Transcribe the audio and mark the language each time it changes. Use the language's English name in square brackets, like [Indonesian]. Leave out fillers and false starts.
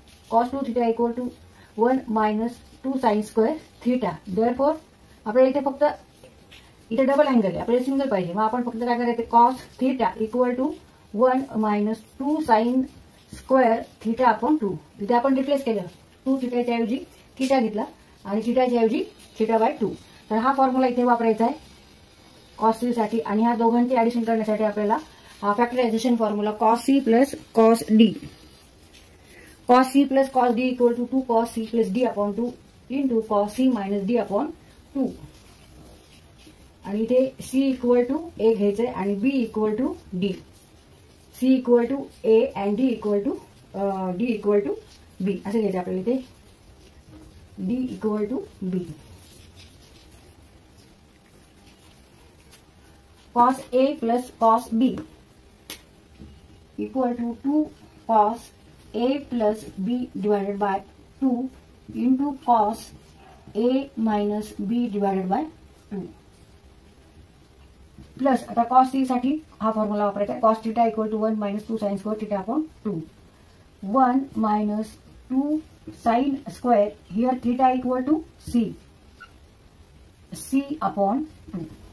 [English] Cos 2 theta equal to 1 minus 2 sine square theta. [Marathi] Therefore आपल्याला इथे फक्त इथे डबल अँगल आहे, आपल्याला सिंगल पाहिजे. मग आपण फक्त काय करायचं, [English] Cos theta equal to 1 minus 2 sine square theta upon 2. [Marathi] इथे आपण रिप्लेस केलं, 2 थीटाच्या ऐवजी थीटा घेतला आणि थीटाच्या ऐवजी थीटा बाय 2. तर हा फॉर्म्युला इथे वापरायचा आहे कॉस C साठी. आणि ह्या दोघांची ऍडिशन करण्यासाठी आपल्याला हा factorisation formula [English] Cos C plus cos D. Cos C plus cos D equal to 2 cos C plus D upon 2 into cos C minus D upon 2. [Marathi] आणि इथे [English] C equal to A [Marathi] घ्यायचंय आणि [English] B equal to D. C equal to A and D equal to B [Marathi] असं घ्यायचं आपल्याला. [English] इथे D equal to B. cos A plus cos B equal to 2 cos A plus B divided by 2 into cos A minus B divided by 2. [Marathi] Plus आता cos C साठी हा formula वापरायचा आहे. [English] cos theta equal to 1 minus 2 sine square theta upon 2. 1 minus 2 sine square here theta equal to C upon 2.